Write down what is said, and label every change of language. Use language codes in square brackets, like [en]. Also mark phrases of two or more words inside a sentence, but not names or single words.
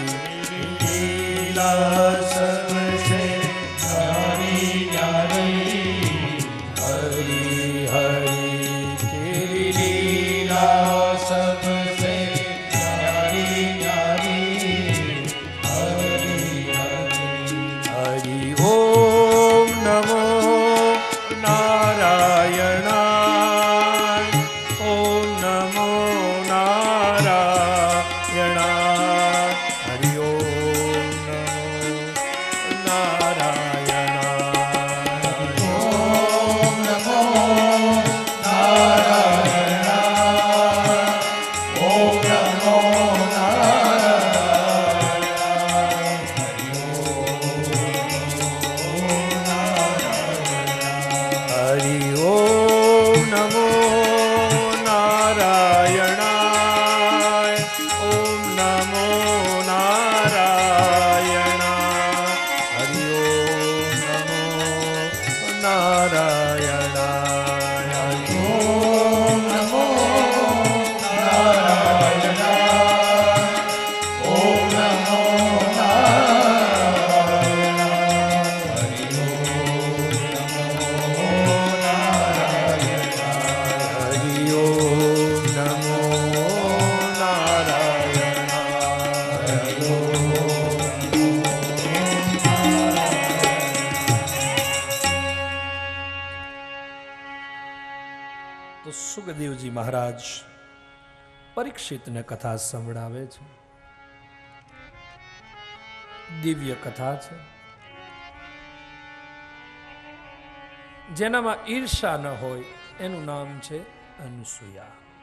[hi] लीला सबसे न्यारी न्यारी हरि हरि तेरी लीला सबसे न्यारी न्यारी हरि हरि [sa] हरि ओम नमो नारायणाय ओम नमो नारायणाय हरि ओम नमो नारायणाय ओम नमो नारायणाय ओम नमो हरि ओम नमो नारायणाय ओम नमो नारायणाय हरि ओम नमो नारायणाय हरि ओम नमो नारायणाय ओम नमो नारायणाय हरि हरि ओम नमो नारायणाय [gu] તો સુખદેવજી મહારાજ પરીક્ષિતને કથા સંભળાવે છે. દિવ્ય કથા છે, જેનામાં ઈર્ષા ન હોય એનું નામ છે અનસૂયા.